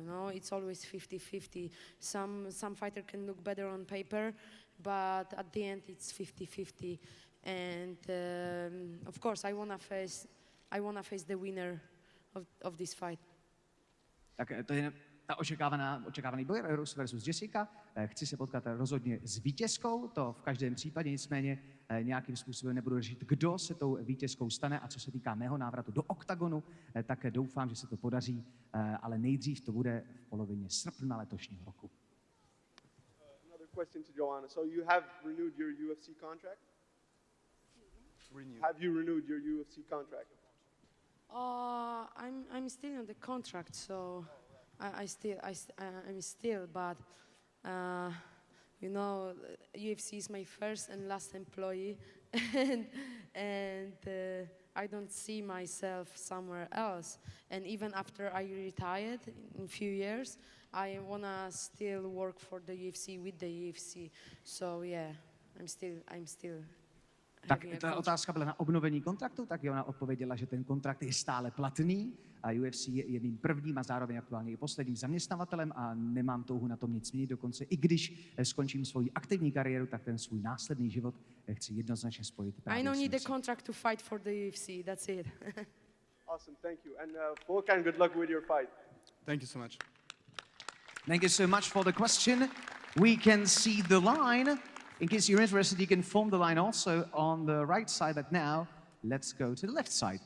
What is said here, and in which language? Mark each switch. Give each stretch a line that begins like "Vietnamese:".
English: You know, it's always 50-50. Some fighter can look better on paper, but at the end it's 50-50. And of course, I wanna face the winner of this fight.
Czech: Tak to je ta očekávaný boj Rose versus Jessica. Chci se potkat rozhodně s vítězkou, to v každém případě, nicméně nějakým způsobem nebudu řešit, kdo se tou vítězkou stane. A co se týká mého návratu do oktagonu, tak doufám, že se to podaří, ale nejdřív to bude v polovině srpna letošního roku.
English: Another question to Joanna. So you have renewed your UFC contract? Have you renewed your UFC contract? I'm still on the contract, so I'm still, but you know, UFC is my first and last employee, and I don't see myself somewhere else. And even after I retired in a few years, I wanna still work for the UFC with the UFC. So yeah, I'm still.
Czech: Tak ta otázka byla na obnovení kontraktu, tak ona odpověděla, že ten kontrakt je stále platný a UFC je jedním prvním a zároveň aktuálně i posledním zaměstnavatelem a nemám touhu na tom nic měnit, dokonce i když skončím svoji aktivní kariéru, tak ten svůj následný život chci jednoznačně spojit právě
English: I don't need
Czech: s UFC.
English: a contract to fight for the UFC, that's it. Awesome, thank you. And Volkan, good luck with your fight. Thank you so much. Thank you so much for the question. We can see the line. In case you're interested, you can form the line also on the right side, but now let's go to the left side.